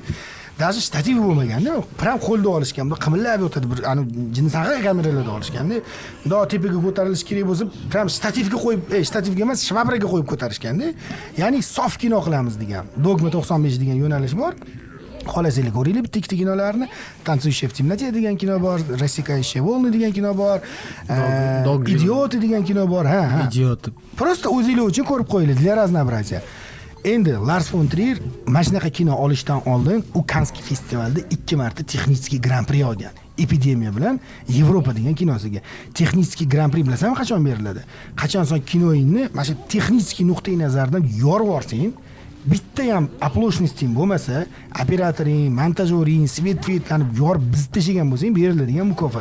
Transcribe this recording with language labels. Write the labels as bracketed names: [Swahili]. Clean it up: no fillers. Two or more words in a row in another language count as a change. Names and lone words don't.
[Russian] Даже штатив [Uzbek] bo'lmaganda, pram qo'lda olishgan, bu qimillab yotadi, bir ani jinsaga kameralarda olishganda, bundoq tepaga ko'tarilish kerak bo'lsa, pram shtativga qo'yib, shtativga emas, shvabraga qo'yib ko'tarishganda, ya'ni sof kino qilamiz degan. Dogma 95 degan yo'nalish bor. Xolasizlar ko'ringlar bitta ikkita kinolarni. Танцующая в темноте degan kino bor, Рассекающие волны degan kino bor, Идиоты degan kino bor. Ha. Idioты. Просто o'zinglar uchun ko'rib qo'yinglar, [Russian] для разнообразия. [Uzbek] Endi Lars von Trier mana shunaqa kino olishdan oldin u Kanskiy festivalda 2 marta texniskiy Grand Prix olgan. Epidemiya bilan Yevropa degan kinosiga. Texniskiy Grand Prix bilasanmi qachon beriladi? Qachon son kinoingni mana shu texniskiy nuqtai nazardan yorib yuborsang, bitta ham оплошностing bo'lmasa, operatoring, montajyoring, svet-vetlarni yorib bizib tashagan bo'lsang, beriladigan mukofot.